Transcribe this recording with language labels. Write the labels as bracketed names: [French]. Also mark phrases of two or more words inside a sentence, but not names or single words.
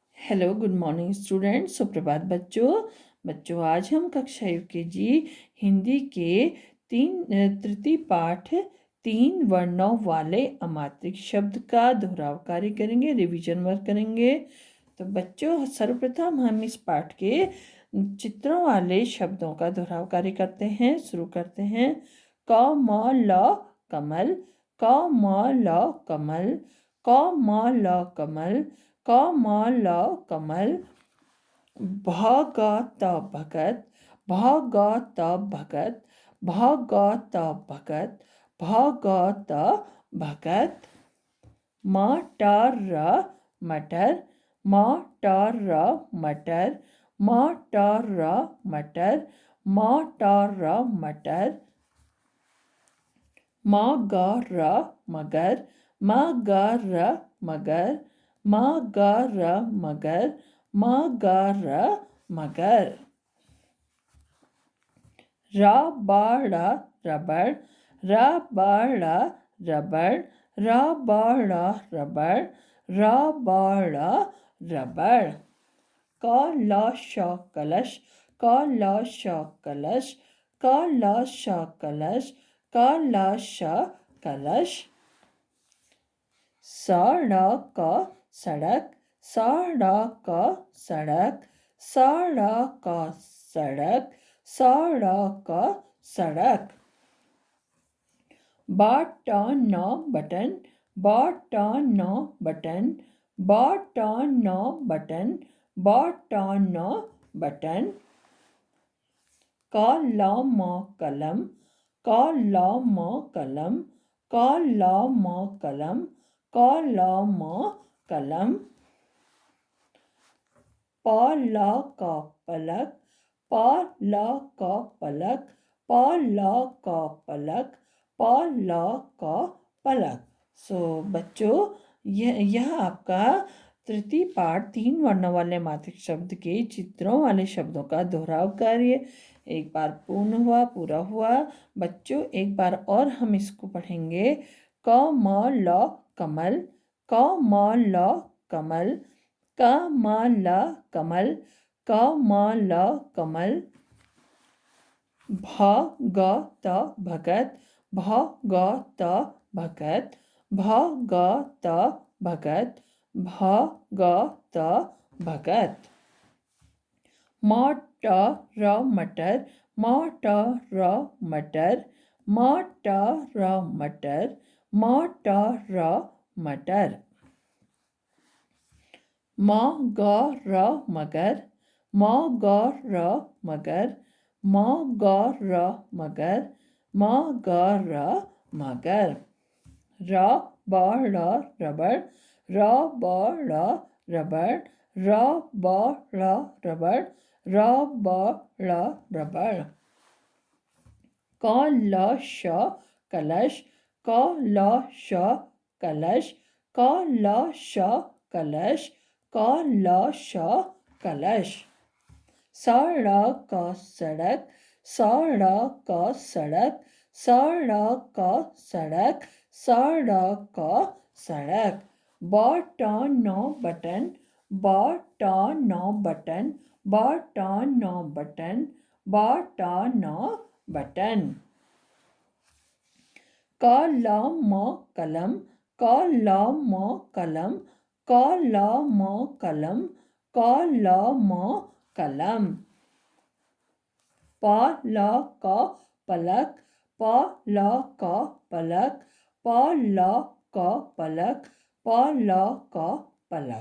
[English] Hello good morning students. [Hindi] सुप्रभात बच्चों आज हम कक्षा यूकेजी हिंदी के तृतीय पाठ 3 वर्णों वाले अमात्रिक शब्द का दोहराव कार्य करेंगे, [English] revision work [Hindi] करेंगे। तो बच्चों सर्वप्रथम हम इस पाठ के चित्रों वाले शब्दों का दोहराव कार्य करते हैं। शुरू करते हैं। क म ल कमल, क म ल कमल, क म ल कमल, क म ल कमल। भ ग त भगत, भ ग त भगत, भ ग त भगत, भ ग त भगत। म ट र मटर, म ट र मटर, म ट र मटर, म ट र मटर। म ग र मगर, म ग र मगर, म ग र मगर, म ग र मगर। र ब ड़ रबड़, र ब ड़ रबड़, र ब ड़ रबड़, र ब ड़ रबड़। क ल श कलश, क ल श कलश, क ल श कलश, क ल श कलश। स ड़ क सड़क, स ड़ क सड़क, स ड़ क सड़क, स ड़ क सड़क। ब ट न बटन, ब ट न बटन, ब ट न बटन, ब ट न बटन। क ल म कलम, क ल म कलम, क ल म कलम, क ल म कलम। प ल क पलक, प ल क पलक, प ल क पलक, प ल क पलक। बच्चों यह आपका तृतीय पाठ 3 वर्णों वाले मात्रिक शब्द के चित्रों वाले शब्दों का दोहराव कार्य एक बार पूरा हुआ। बच्चों एक बार और हम इसको पढ़ेंगे। क म ल कमल, क म ल कमल, क म ल कमल, क म ल कमल। भ ग त भगत, भ ग त भगत, भ ग त भगत, भ ग त भगत। म ट र मटर, म ट र मटर, म ट र मटर, म ट र मटर। म ग र मगर, म ग र मगर, म ग र मगर, म ग र मगर। र ब ड़ रबड़, र ब ड़ रबड़, र ब ड़ रबड़, र ब ड़ रबड़। क ल श कलश, क ल श कलश, क ल श कलश, क ल श कलश। स ड़ क सड़क, स ड़ क सड़क, स ड़ क सड़क, स ड़ क सड़क। ब ट न बटन, ब ट न बटन, ब ट न बटन, ब ट न बटन। क ल म कलम, क ल म कलम, क ल म कलम, क ल म कलम। प ल क पलक, प ल क पलक, प ल क पलक, प ल क पलक।